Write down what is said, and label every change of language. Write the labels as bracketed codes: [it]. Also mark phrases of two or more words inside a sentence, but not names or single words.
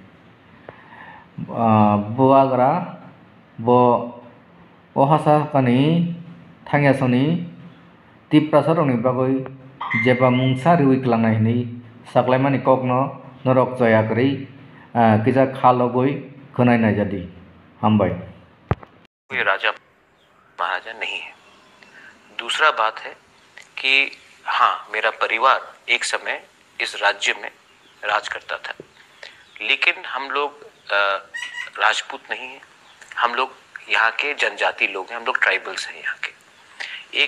[trp] bubagara bo ohasa kani thangya soni Tiprasarong ni bagoi jeba mungsa riwi klangnai ni saklaimani kokno norok joya kri kisa khalogoi khonai na jadi hambai [hi] कोई राजा महाराजा नहीं है। दूसरा बात है कि हाँ, मेरा परिवार एक समय इस राज्य में राज करता था, लेकिन हम लोग राजपूत नहीं हैं, हम लोग यहाँ के जनजाति लोग हैं, हम लोग ट्राइबल्स हैं यहाँ के।